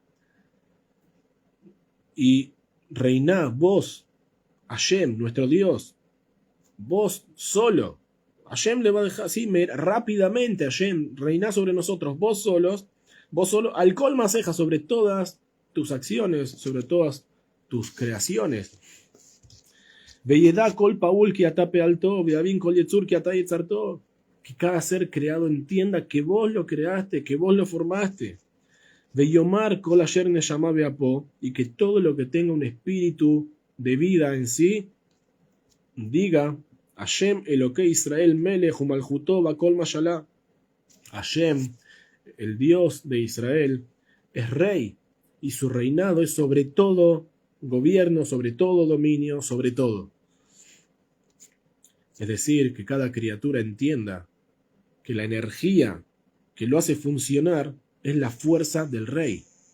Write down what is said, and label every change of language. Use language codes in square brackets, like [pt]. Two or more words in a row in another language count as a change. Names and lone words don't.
[es] Y reiná vos, Hashem, nuestro Dios, vos solo. Hashem le va a dejar así rápidamente. Hashem, reiná sobre nosotros, vos solo, [he] על כל מעשיך, [es] sobre todas tus acciones, sobre todas tus creaciones. [he] וידע כל פעול כי אתה פעלתו ויבין כל יצור כי אתה יצרתו. [es] Que cada ser creado entienda que vos lo creaste, que vos lo formaste. [he] ויאמר כל אשר נשמה באפו, [es] y que todo lo que tenga un espíritu de vida en sí, diga, [he] ה' אלקי ישראל מלך ומלכותו בכל משלה. [es] Hashem, el Dios de Israel, es rey, y su reinado es sobre todo gobierno, sobre todo dominio, sobre todo. Es decir, que cada criatura entienda que la energía que lo hace funcionar es la fuerza del rey.